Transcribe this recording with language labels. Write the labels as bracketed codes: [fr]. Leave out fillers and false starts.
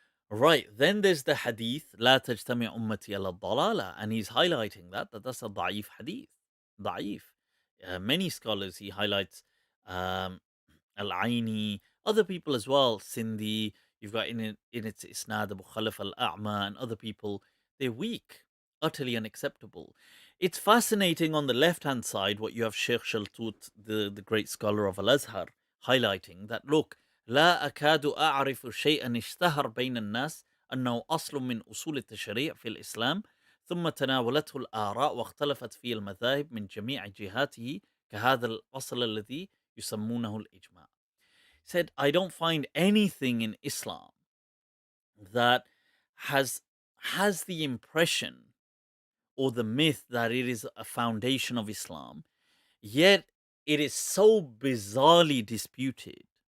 [en] Right, then there's the hadith, [ar] لا تجتمع أمتي على الضلالة, [en] and he's highlighting that's a da'if hadith. Da'if. Many scholars he highlights, um, Al-Aini, other people as well, Sindhi, you've got in its isnad Abu Khalaf al-A'ma and other people, they're weak, utterly unacceptable. It's fascinating on the left-hand side what you have Sheikh Shaltut, the great scholar of Al-Azhar, highlighting that, look, [ar] لا أكاد أعرف شيئا اشتهر بين الناس أنه أصل من أصول التشريع في الإسلام ثم تناولته الآراء واختلفت فيه المذاهب من جميع جهاته كهذا الأصل الذي يسمونه الإجماع. [en] Said, I don't find anything in Islam that has the impression or the myth that it is a foundation of Islam, yet it is so bizarrely disputed.